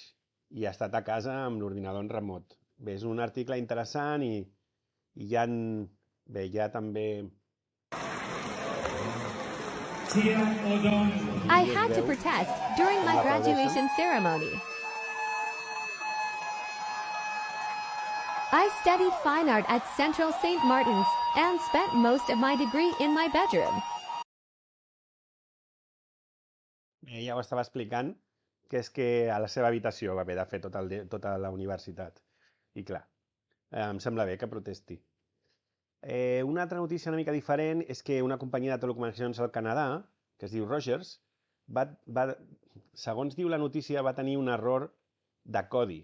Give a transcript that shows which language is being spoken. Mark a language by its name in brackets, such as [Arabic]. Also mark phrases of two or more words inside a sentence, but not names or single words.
[Catalan] I ha estat a casa amb l'ordinador en remot. Bé, és un article interessant i hi ha també... [English] I had to protest during my graduation ceremony. I studied fine art at Central St. Martin's and spent most of my degree in my bedroom. [Catalan] Ja ho estava explicant, que és que a la seva habitació va haver de fer tota la universitat. I clar, em sembla bé que protesti. Una altra notícia una mica diferent és que una companyia de telecomunicacions al Canadà, que es diu Rogers, segons diu la notícia, va tenir un error de codi.